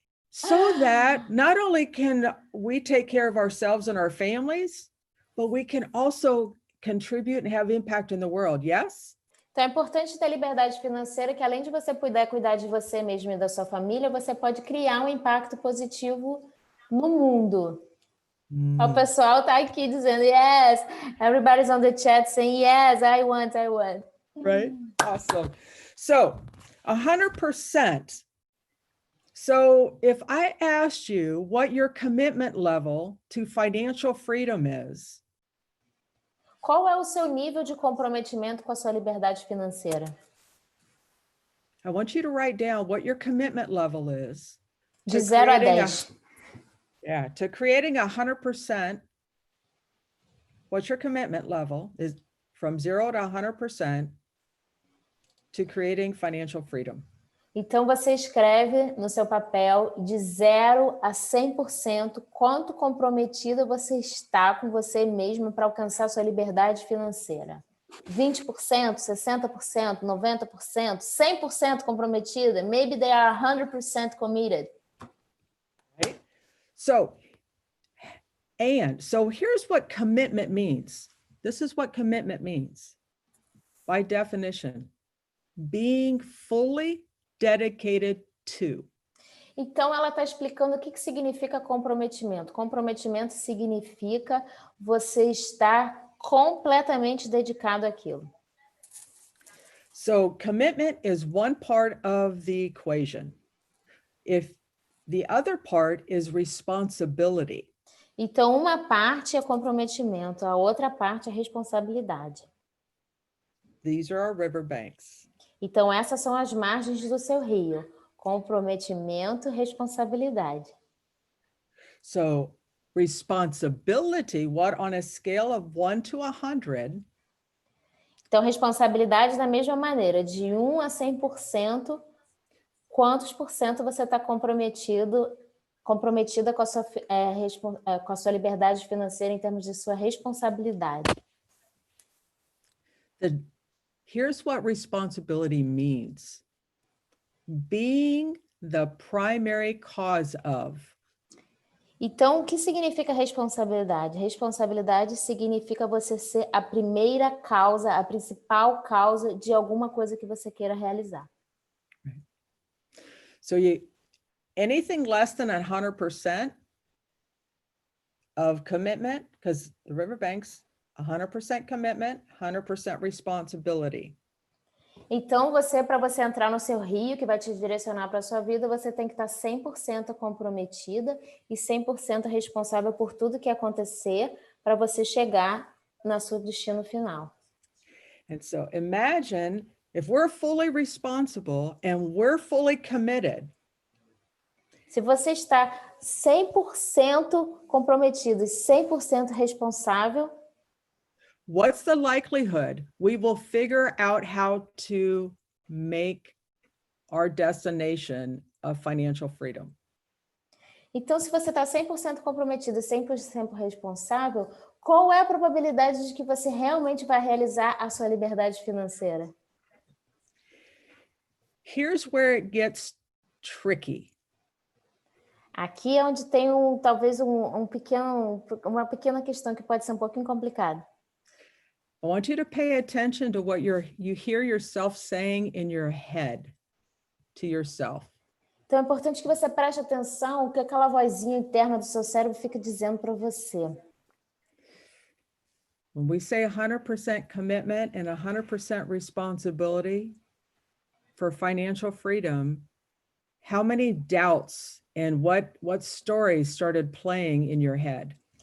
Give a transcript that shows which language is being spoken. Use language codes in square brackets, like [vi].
[en] So that not only can we take care of ourselves and our families, but we can also contribute and have impact in the world. Yes? [pt] Então é importante ter liberdade financeira, que além de você poder cuidar de você mesmo e da sua família, você pode criar um impacto positivo no mundo. O pessoal tá aqui dizendo [en] yes, everybody's on the chat saying yes, I want. Right? Awesome. So 100%. So if I asked you what your commitment level to financial freedom is, [pt] qual é o seu nível de comprometimento com a sua liberdade financeira? [en] I want you to write down what your commitment level is. [pt] De 0 a 10. [en] To creating 100%. What's your commitment level is from 0 to 100% to creating financial freedom. [pt] Então, você escreve no seu papel de 0 a 100% quanto comprometido você está com você mesmo para alcançar sua liberdade financeira. 20%, 60%, 90%, 100% comprometida. [en] Maybe they are 100% committed. Right? So here's what commitment means. This is what commitment means. By definition, being fully dedicated to. [pt] Então, ela está explicando o que significa comprometimento. Comprometimento significa você estar completamente dedicado àquilo. [en] So commitment is one part of the equation. If the other part is responsibility. [pt] Então, uma parte é comprometimento, a outra parte é responsabilidade. These are our riverbanks. Então, essas são as margens do seu rio. Comprometimento, responsabilidade. [en] So responsibility, what on a scale of 1 to 100? [pt] Então, responsabilidade da mesma maneira, de 1 a 100%, quantos por cento você está comprometida com a sua liberdade financeira em termos de sua responsabilidade. [en] Here's what responsibility means. Being the primary cause of. [pt] Então, o que significa responsabilidade? Responsabilidade significa você ser a primeira causa, a principal causa de alguma coisa que você queira realizar. [en] So anything less than 100% of commitment, because the riverbanks, 100% commitment, 100% responsibility. [pt] Então, para você entrar no seu rio, que vai te direcionar para a sua vida, você tem que estar 100% comprometida e 100% responsável por tudo que acontecer para você chegar no seu destino final. [en] And so imagine if we're fully responsible and we're fully committed. [pt] Se você está 100% comprometido e 100% responsável, [en] what's the likelihood we will figure out how to make our destination of financial freedom? [pt] Então, se você está 100% comprometido e 100% responsável, qual é a probabilidade de que você realmente vai realizar a sua liberdade financeira? [en] Here's where it gets tricky. [pt] Aqui é onde tem talvez uma pequena questão que pode ser um pouquinho complicada. [en] I want you to pay attention to what you hear yourself saying in your head to yourself. [pt] Então é importante que você preste atenção o que aquela vozinha interna do seu cérebro fica dizendo para você. [en] When we say 100% commitment and 100% responsibility for financial freedom, how many doubts and what stories started playing in your head?